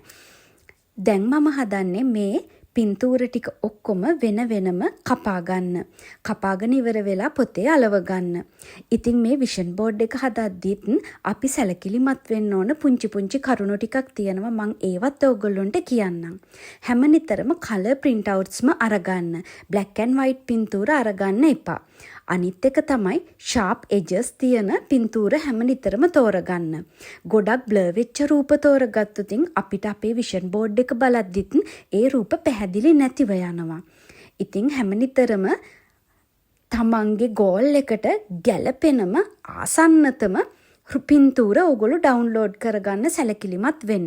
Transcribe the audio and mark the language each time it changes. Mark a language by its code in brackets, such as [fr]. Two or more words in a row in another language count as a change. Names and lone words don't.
[si] දැන් මම හදන්නේ මේ පින්තූර ටික ඔක්කොම වෙනම කපා ගන්න. කපාගෙන ඉවර වෙලා පොතේ අලව ගන්න. ඉතින් මේ විෂන් බෝඩ් එක හදද්දිත් අපි සැලකිලිමත් වෙන්න ඕන පුංචි කරුණු ටිකක් තියෙනවා. මම ඒවත් ඔයගොල්ලන්ට කියන්නම්. හැම නිතරම [en] color print outs [si] අරගන්න. [en] black and white [si] පින්තූර අරගන්න එපා. අනිත් එක තමයි [en] sharp edges [si] තියෙන පින්තූර හැම නිතරම තෝරගන්න. ගොඩක් blur වෙච්ච රූප තෝරගත්තොත් අපිට අපේ [en] vision board [si] එක බලද්දිත් ඒ රූප පැහැදිලි නැතිව යනවා. ඉතින් හැම නිතරම තමන්ගේ goal එකට ගැලපෙනම ආසන්නතම පින්තූර ඔයගොල්ලෝ ඩවුන්ලෝඩ් කරගන්න සැලකිලිමත් වෙන්න.